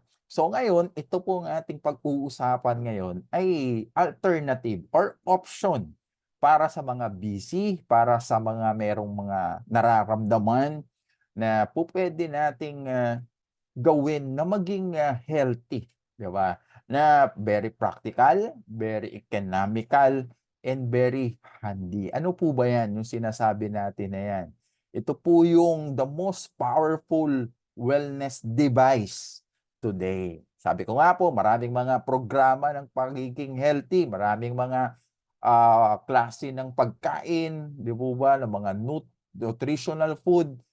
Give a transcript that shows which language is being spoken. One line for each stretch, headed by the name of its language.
Filipino: So ngayon, ito pong ating pag-uusapan ngayon ay alternative or option para sa mga busy, para sa mga merong mga nararamdaman na pupuwede nating, gawin na maging, healthy, 'di ba?
English: Na very practical, very economical, and very handy.
Filipino: Ano po ba 'yan, yung sinasabi natin na 'yan? Ito po yung
English: the most powerful wellness device today.
Filipino: Sabi ko nga po, maraming mga programa ng pagiging healthy, maraming mga, klase ng pagkain, 'di po ba, ng mga nutritional food.